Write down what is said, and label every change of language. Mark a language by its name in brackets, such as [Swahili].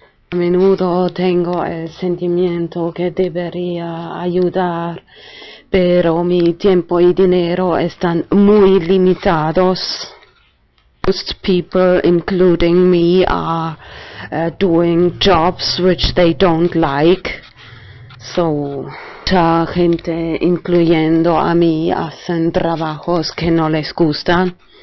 [Spanish] A menudo tengo el sentimiento que debería ayudar, pero mi tiempo y dinero están muy limitados. [English] Most people, including me, are doing jobs which they don't like. [Spanish] So, mucha gente, incluyendo a mí, hacen trabajos que no les gustan.